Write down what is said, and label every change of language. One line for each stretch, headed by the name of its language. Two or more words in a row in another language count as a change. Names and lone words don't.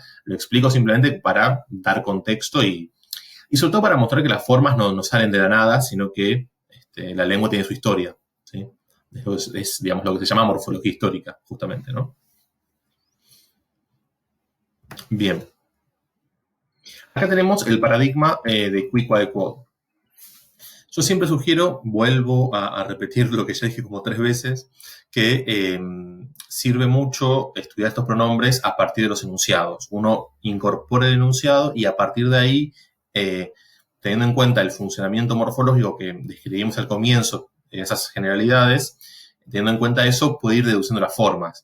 Spanish: Lo explico simplemente para dar contexto y sobre todo para mostrar que las formas no salen de la nada, sino que la lengua tiene su historia, ¿sí? Es, digamos, lo que se llama morfología histórica, justamente, ¿no? Bien. Acá tenemos el paradigma de
Latin: qui, quae, quod.
Spanish: Yo siempre sugiero, vuelvo a repetir lo que ya dije como 3 veces, que sirve mucho estudiar estos pronombres a partir de los enunciados. Uno incorpora el enunciado y a partir de ahí, teniendo en cuenta el funcionamiento morfológico que describimos al comienzo, esas generalidades, teniendo en cuenta eso, puede ir deduciendo las formas.